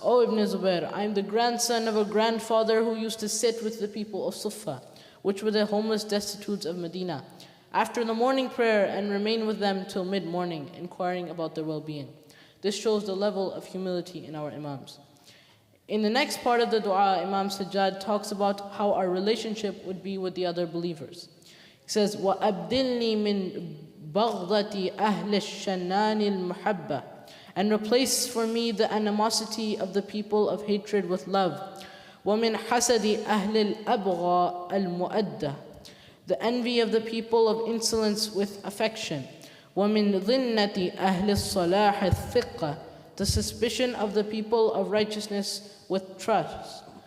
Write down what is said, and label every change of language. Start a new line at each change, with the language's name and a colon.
English: O Ibn Zubayr, I am the grandson of a grandfather who used to sit with the people of Sufa, which were the homeless destitutes of Medina, after the morning prayer and remain with them till mid-morning, inquiring about their well-being. This shows the level of humility in our Imams. In the next part of the dua, Imam Sajjad talks about how our relationship would be with the other believers. He says,
Arabic: وَأَبْدِلْنِي مِنْ بَغْضَةِ أَهْلِ الشَّنَّانِ الْمُحَبَّةِ.
English: And replace for me the animosity of the people of hatred with love.
Arabic: وَمِنْ حَسَدِ أَهْلِ الْأَبْغَى الْمُؤَدَّةِ.
English: the envy of the people of insolence with affection.
Arabic: وَمِن ظِنَّةِ أَهْلِ الصَّلَاحِ الثِّقَّةِ,
English: the suspicion of the people of righteousness with trust.